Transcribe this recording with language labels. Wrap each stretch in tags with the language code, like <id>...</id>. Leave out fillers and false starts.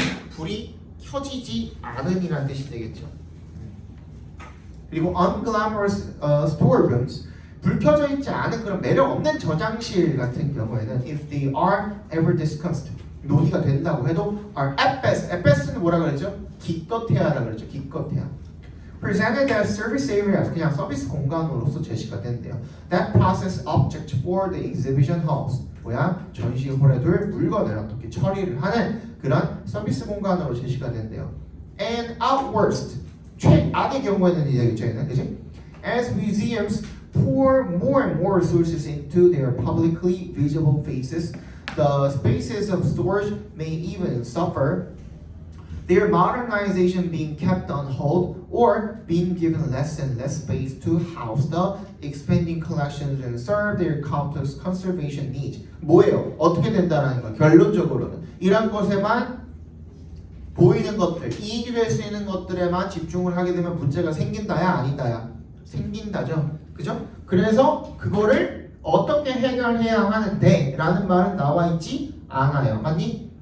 <ko>불이 켜지지 않은이라는 뜻이 되겠죠. 그리고</ko> <en>unglamorous storerooms,</en> <ko>불 켜져 있지 않은 그런 매력 없는 저장실 같은 경우에는</ko> <en>if they are ever discussed,</en> <ko>논의가 된다고 해도</ko> <en>are at best는</en> <ko>뭐라 그랬죠? 기껏해야라 그랬죠. 기껏해야.</ko> <en>presented as service areas,</en> <ko>그냥 서비스 공간으로서 제시가 된대요.</ko> <en>That process object for the exhibition halls, 뭐야?</en> <ko>전시홀에 둘 물건을 어떻게 처리를 하는 그런 서비스 공간으로 제시가 된대요.</ko> <en>And at worst,</en> <ko>최악의 경우에는 이제겠죠, 얘는, 그지?</ko> <en>As museums pour more and more resources into their publicly visible spaces, the spaces of storage may even suffer. Their modernization being kept on hold or being given less and less space to house the expanding collections and serve their complex conservation needs.</en> <ko>뭐예요? 어떻게 된다는 거예요? 결론적으로는 이런 것에만 보이는 것들, 이익이 될 수 있는 것들에만 집중을 하게 되면 문제가 생긴다야 아니다야? 생긴다죠. 그죠? 그래서 그거를 어떻게 해결해야 하는데 라는 말은 나와 있지 않아요. 맞니?</ko>